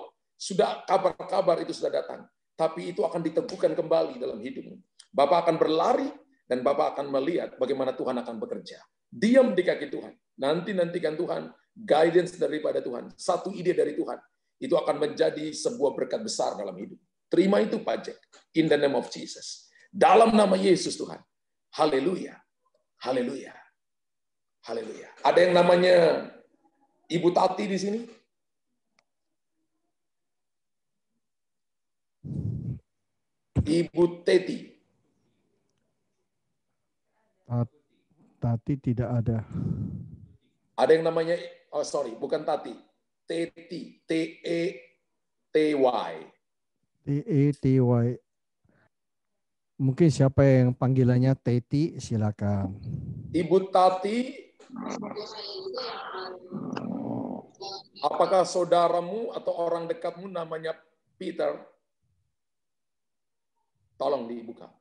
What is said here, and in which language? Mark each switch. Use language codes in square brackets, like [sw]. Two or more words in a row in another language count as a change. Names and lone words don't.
[id] Sudah kabar-kabar itu sudah datang. Tapi itu akan diteguhkan kembali dalam hidupmu. Bapak akan berlari, dan Bapak akan melihat bagaimana Tuhan akan bekerja. Diam di kaki Tuhan. Nanti-nantikan Tuhan. Guidance daripada Tuhan. Satu ide dari Tuhan. Itu akan menjadi sebuah berkat besar dalam hidup. Terima itu Pak Jack. [en] In the name of Jesus. [id] Dalam nama Yesus Tuhan. Haleluya. Haleluya. Haleluya. Ada yang namanya Ibu Tati di sini? Ibu Teti. Tati tidak ada. Ada yang namanya, bukan Tati. Teti. T-E-T-Y. T-E-T-Y. Mungkin siapa yang panggilannya Teti, silakan. Ibu Tati, apakah saudaramu atau orang dekatmu namanya Peter? Tolong dibuka.